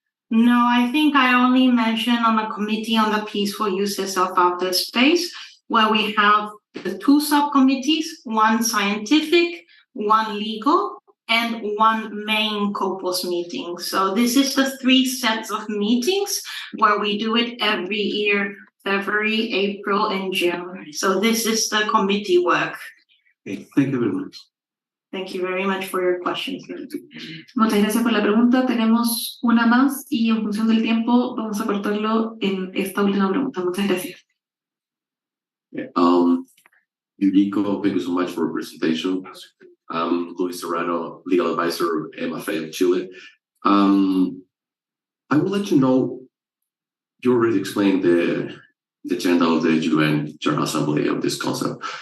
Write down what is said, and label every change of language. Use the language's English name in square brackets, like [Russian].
[English] No, I think I only mentioned on the Committee on the Peaceful Uses of Outer Space, where we have the two subcommittees, one scientific, one legal, and one main COPOS meeting. So this is the 3 sets of meetings where we do it every year, February, April, and June. So this is the committee work. Okay, thank you very much. Thank you very much for your questions. [Spanish] Muchas gracias por la pregunta. Tenemos una más y en función del tiempo vamos a cortarlo en esta última pregunta. Muchas gracias. [English] Yuriko, thank you so much for your presentation. Luis Serrano, legal advisor, MFA Chile. I would like to know, you already explained the agenda of the UN General Assembly of this concept.